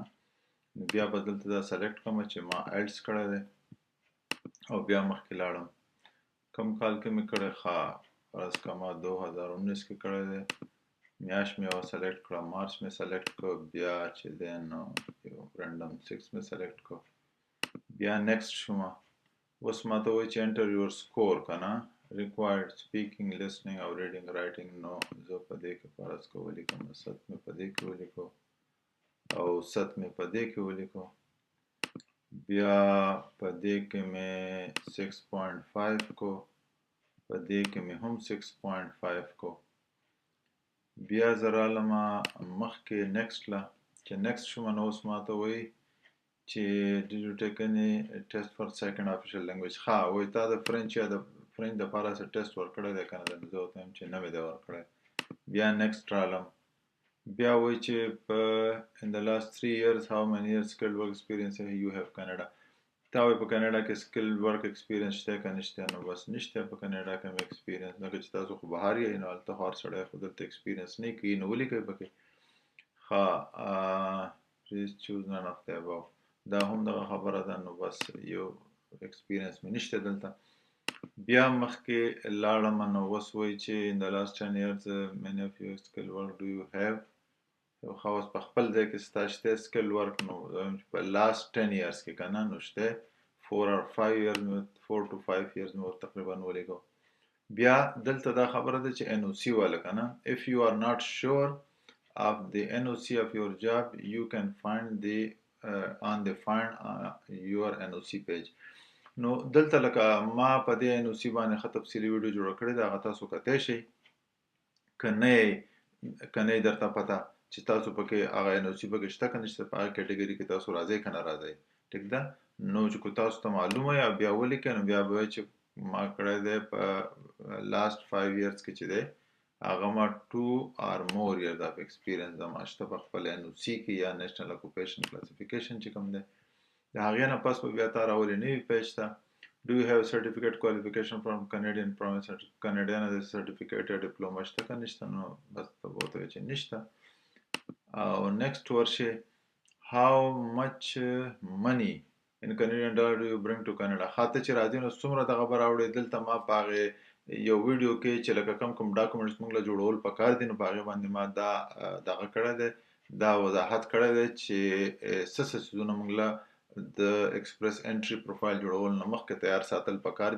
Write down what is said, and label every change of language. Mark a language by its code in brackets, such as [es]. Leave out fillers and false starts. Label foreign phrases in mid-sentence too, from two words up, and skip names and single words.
[ps] نو بیا به دلته دا سلیکټ کړم چې ما آیلټس کړی دی او بیا مخکې لاړم کوم کال کې مې کړی، ښه فرض کړه ما 2019 کې کړی دی، میاشت مې یوه سلیکټ کړه، مارچ مې سلیکټ کړه، بیا چې دی نو یو رنډم 6 مې سلیکټ کړه، بیا نیکسټ شومه. اوس ماته وایي چې [en] enter your score [ps] که نه، [en] required speaking, listening او reading writing. [ps] نو زه په دې کې فرض کړه ولیکم 7 مې په دې کې ولیکو او 7 مې په دې کې ولیکو، بیا په دې کې مې 6.5 کو، په دې کې مې هم 6.5 کو، بیا زه رالمه مخکې نیکسټ له چې نیکسټ شومه. نو اوس ماته وایي چې [en] did you take any test for second official language. [ps] ښه وایي تا د فرنچ یا د فرنچ دپاره څه ټیسټ ورکړی دی که نه، زه ورته وایم چې نه مې دی ورکړی. بیا نیکسټ رالم، بیا وایي چې په [en] in the last 3 years how many years skilled work experience you have Canada. [ps] تا وایي په کاناډا کې [en] skilled work experience [ps] شته که نشته، نو بس نشته په کاناډا کې مې experience، ځکه چې تاسو خو بهر یئ نو هلته خو هر سړی خو دلته experience نه کوي، نو ولیکئ پکې ښه [en] please choose none of the above. [ps] دا هم دغه خبره ده، نو بس یو experience مې نشته دلته. بیا مخکې لاړم، نو اوس وایي چې [en] in the last 10 years many of you skilled work do you have. [ps] ښه اوس په خپل ځای کې ستا شته [en] skilled work، [ps] نو په [en] last 10 years [ps] کې که نه نو شته [en] 4 or 5 years [ps] مې [en] 4 to 5 years [ps] مې ورته تقریبا ولیکو. بیا دلته دا خبره ده چې NOC والا که نه، [en] if you are not sure of the NOC of your job you can find the on the find your NOC page. [ps] نو دلته لکه ما په دې NOC باندې ښه تفصیلي ویډیو جوړه کړې ده، هغه تاسو کتی شئ. که نه یې درته پته چې تاسو پکې هغه NOC پکې شته که نشته، په هغه کیټګري کې تاسو راځئ که نه راځئ، ټیک ده. نو چې تاسو ته معلومه یا بیا ولیکئ، نو بیا به وایي چې ما کړی دی په لاست 5 years کې چې دی هغه ما [en] 2 or more years of experience [ps] زما شته په خپل NOC کې یا [en] National Occupation Classification [ps] چې کوم دی. د هغې نه پس به بیا تا راولي نوي پیج ته، [en] Do you have certificate qualification from Canadian province Canadian certificate [ps] یا ډیپلوما شته که نشته نو بس ته به ورته وایي چې نشته. [en] او next ورشي how much money in Canadian dollar do you bring to Canada. [ps] خاطر چې راځي نو څومره دغه به راوړې. دلته ما په هغې یو ویډیو کې چې لکه کوم ډاکومنټس موږ له جوړول پکار دي نو په هغې باندې ما دا دغه کړی دی، دا وضاحت کړی دی چې څه څه څیزونه موږ له د [en] Express Entry profile [ps] جوړول نه مخکې تیار ساتل پکار دي.